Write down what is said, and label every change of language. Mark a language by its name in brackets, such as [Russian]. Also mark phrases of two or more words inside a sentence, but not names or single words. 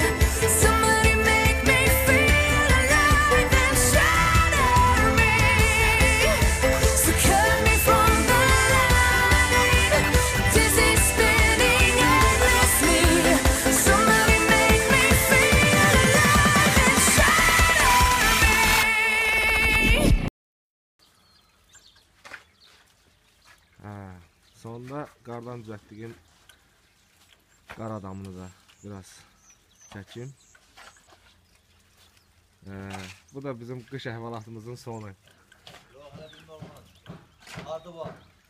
[English] Somebody make me feel alive and shatter me. So cut me from the line, dizzy spinning endlessly. Somebody make me feel alive and shatter me. [Azerbaijani] Sonunda qardan düzəltdiyim qar adamını da biraz çəkim. Bu da bizim qış əhvalatımızın sonu. Yox, hələ bir normal. Ardı var.